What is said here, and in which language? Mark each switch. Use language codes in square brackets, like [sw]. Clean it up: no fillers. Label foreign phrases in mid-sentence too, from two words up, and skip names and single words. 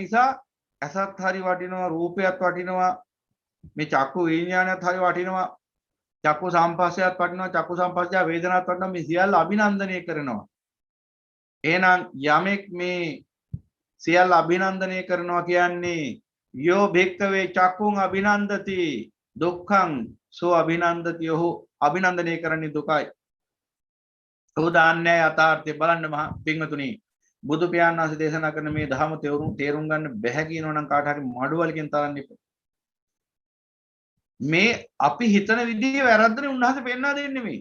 [si] නිසා ඇසත් හරි වටිනවා රූපයත් වටිනවා මේ චක්කු විඤ්ඤාණයත් හරි වටිනවා චක්කු සම්පස්සයත් වටිනවා චක්කු සම්පස්සය වේදනාත් වටිනවා මේ සියල්ල අභිනන්දනය කරනවා. එහෙනම් යමෙක් මේ සියල්ල අභිනන්දනය කරනවා කියන්නේ [pi] යෝ භික්ඛවේ චක්කුං අභිනන්දති දුක්ඛං සෝ අභිනන්දති [si] ඔහු අභිනන්දනය කරන්නේ දුකයි. උදාන්නේ යථාර්ථය බලන්න මහ පින්වතුනි බුදු පියාණන් වහන්සේ දේශනා කරන මේ ධර්ම තේරුම් ගන්න බැහැ කියනවා නම් කාට හරි මඩුවලකින් තරන්න එපා. මේ අපි හිතන විදිහේ වැරද්දනේ උන්වහන්සේ පෙන්නලා දෙන්නේ මේ.